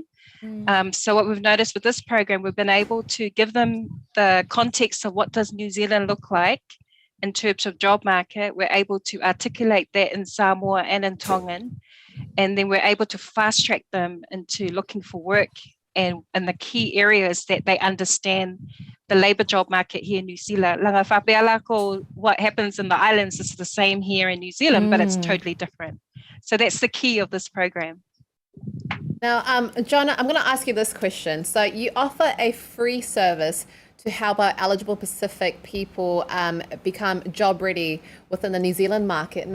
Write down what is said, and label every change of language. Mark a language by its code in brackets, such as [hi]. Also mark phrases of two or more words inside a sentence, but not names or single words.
[en] So what we've noticed with this program, we've been able to give them the context of what does New Zealand look like in terms of job market. We're able to articulate that in Samoa and in Tongan, and then we're able to fast track them into looking for work and the key areas that they understand the labour job market here in New Zealand. [sm] Langa whapeala ko [en] what happens in the islands is the same here in New Zealand, but it's totally different. So that's the key of this program. Now, Jono, I'm going to ask you this question. So you offer a free service to help our eligible Pacific people become job ready within the New Zealand market.